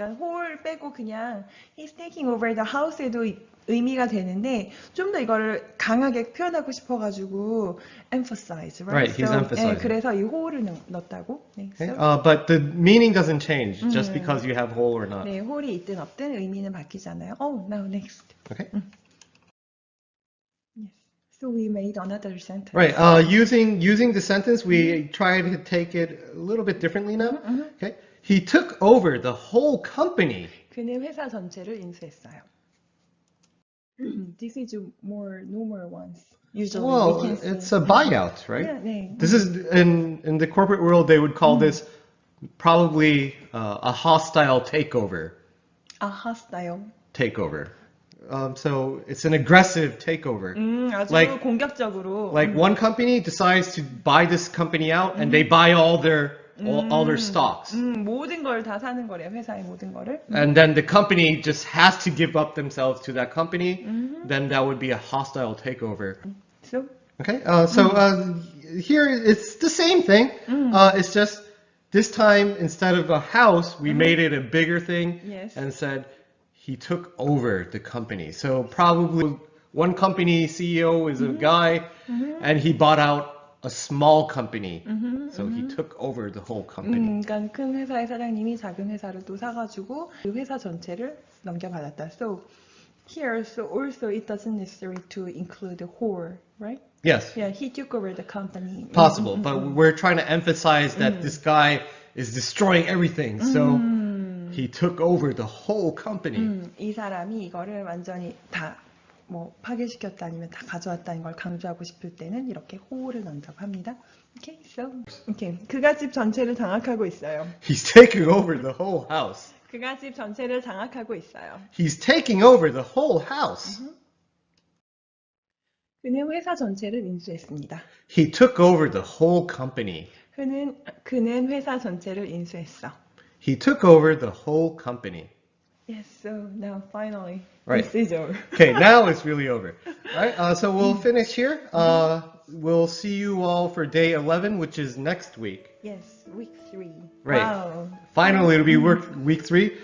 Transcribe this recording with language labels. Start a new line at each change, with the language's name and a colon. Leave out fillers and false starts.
Korean: 그러니까 홀 빼고 그냥
English: he's taking over the house
Korean: 에도 의미가 되는데 좀 더 이거를 강하게 표현하고 싶어가지고
English: emphasize, right? Right, he's emphasizing.
Korean: 네, 그래서 이 홀을 넣었다고. 네,
English: Okay? so, But the meaning doesn't change just because you have whole or not.
Korean: 네, 홀이 있든 없든 의미는 바뀌지 않아요.
English: Oh, now next. Okay. Yes. So we made another sentence. Right. Using the sentence, we try to take it a little bit differently now. Okay. He took over the whole company.
Korean: 그는 회사 전체를 인수했어요.
English: This is more normal ones. Usually we Well, can say. it's a buyout, right? Yeah,
Korean: 네.
English: This is in the corporate world, they would call this probably a hostile takeover. A hostile. Takeover. So it's an aggressive takeover.
Korean: 아주
English: Like-
Korean: 공격적으로.
English: Like one company decides to buy this company out, and they buy all their stocks.
Korean: 모든 걸 다 사는 거래요. 회사의 모든 거를.
English: And then the company just has to give up themselves to that company, then that would be a hostile takeover. So, Okay, here it's the same thing. It's just this time instead of a house, we made it a bigger thing Yes. and said he took over the company. So probably one company CEO is a guy, and he bought out a small company. So he took over the whole company.
Korean: 그러니까 큰 회사의 사장님이 작은 회사를 또 사가지고 그 회사 전체를 넘겨받았다.
English: So here, so also it doesn't necessarily to include the whole, right? Yes, Yeah, he took over the company. possible, but we're trying to emphasize that this guy is destroying everything. So he took over the whole company.
Korean: 이 사람이 이거를 완전히 다 뭐 파괴시켰다 아니면 다 가져왔다는 걸 강조하고 싶을 때는 이렇게 호를 넣는다고 합니다.
English: Okay, so okay.
Korean: 그가 집 전체를 장악하고 있어요.
English: He's taking over the whole house.
Korean: 그가 집 전체를 장악하고 있어요.
English: He's taking over the whole house.
Korean: 그는 회사 전체를 인수했습니다.
English: He took over the whole company.
Korean: 그는 회사 전체를 인수했어.
English: He took over the whole company. Yes, so now finally, Right. this is over. Okay, now it's really over. All right, so we'll finish here. We'll see you all for day 11, which is next week. Yes, week 3. Right. Wow. Finally, it'll be week 3.